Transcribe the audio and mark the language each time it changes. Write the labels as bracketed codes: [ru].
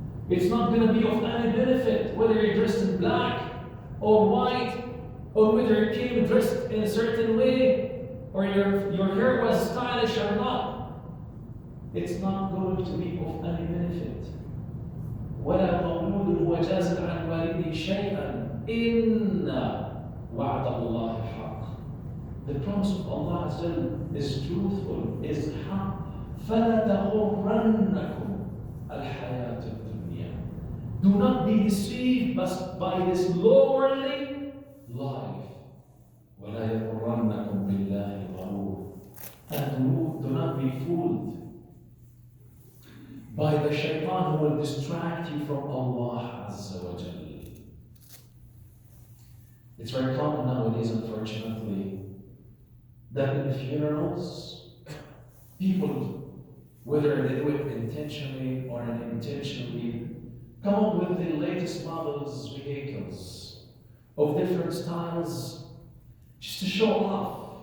[en] It's not going to be of any benefit whether you're dressed in black or white, or whether you came dressed in a certain way, or your hair was stylish or not. It's not going to be of any benefit. [ar] ولا مولود هو جاز عن والده شيئا إن وعد الله حق. [en] The promise of Allah is truthful, is حق. [ar] فلا تغرنكم الحياة الدنيا. [en] Do not be deceived by this lowly life. [ar] ولا يغرنكم بالله الغرور. [en] And do not be fooled by the shaitan who will distract you from Allah Azza wa Jalla. It's very common nowadays, unfortunately, that in funerals, people, whether they do it intentionally or unintentionally, come up with the latest models, vehicles of different styles just to show off.